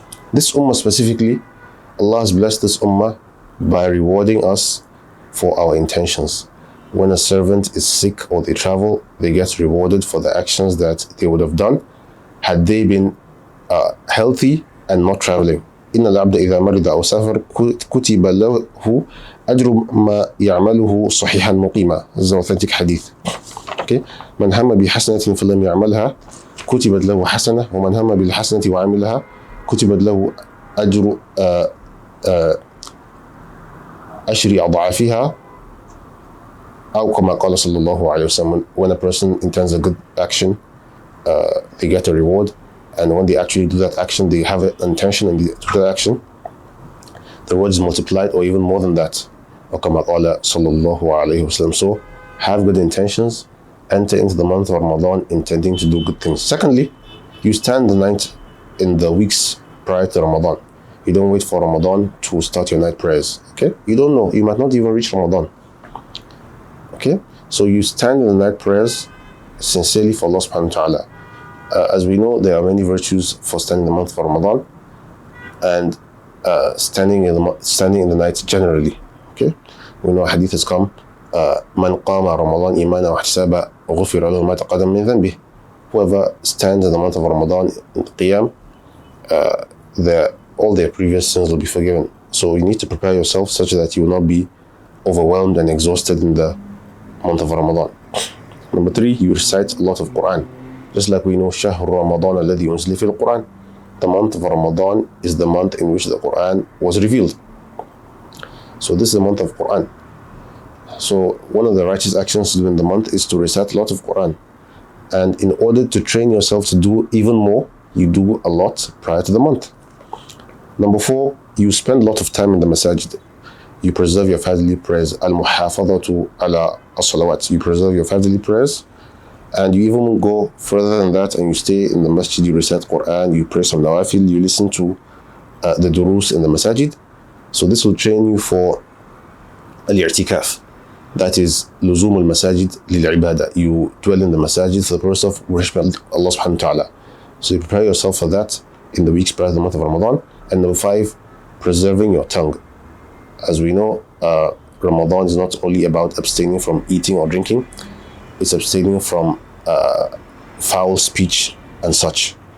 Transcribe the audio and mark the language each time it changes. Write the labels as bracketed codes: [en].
[en] This ummah specifically, Allah has blessed this ummah by rewarding us for our intentions. When a servant is sick or they travel, they get rewarded for the actions that they would have done had they been healthy and not traveling. [ar] إن العبد إذا مرض أو سافر كتب له أجر ما يعمله صحيحا مقيما. [en] This is an authentic hadith. Okay. [ar] من هم بحسنة فلم يعملها كتبت له حسنة ومن هم بالحسنة وعملها كتبت له أجر أشر أضعافها أو كما قال صلى الله عليه وسلم. [en] When a person intends a good action, they get a reward, and when they actually do that action, they have an intention and they do that action, the reward is multiplied or even more than that. [ar] أو كما قال صلى الله عليه وسلم. [en] So have good intentions. Enter into the month of Ramadan intending to do good things. Secondly, you stand the night in the weeks prior to Ramadan. You don't wait for Ramadan to start your night prayers. Okay? You don't know. You might not even reach Ramadan. Okay? So you stand in the night prayers sincerely for Allah subhanahu wa ta'ala. As we know, there are many virtues for standing in the month of Ramadan and standing in the night generally. Okay? We know a hadith has come. [ar] من قام رمضان إيمانا واحتسابا غفر له ما تقدم من ذنبه. [en] Whoever stands in the month of Ramadan in Qiyam, all their previous sins will be forgiven. So you need to prepare yourself such that you will not be overwhelmed and exhausted in the month of Ramadan. Number three, you recite a lot of Quran. Just like we know, [ar] شهر رمضان الذي أنزل فيه القرآن. [en] The month of Ramadan is the month in which the Quran was revealed. So this is the month of Quran. So one of the righteous actions to do in the month is to recite a lot of Quran. And in order to train yourself to do even more, you do a lot prior to the month. Number four, you spend a lot of time in the masajid. You preserve your five daily prayers. [ar] Al-muhafadhatu ala as-salawat. [en] You preserve your five daily prayers. And you even go further than that and you stay in the masjid, you recite Quran, you pray some nawafil, you listen to the durus in the masajid. So this will train you for al-i'tikaf. That is [ar] لزوم المساجد للعبادة. [en] You dwell in the masajid for the purpose of worshiping Allah subhanahu wa ta'ala. So you prepare yourself for that in the weeks prior to the month of Ramadan. And number five, preserving your tongue. As we know, Ramadan is not only about abstaining from eating or drinking, it's abstaining from foul speech and such.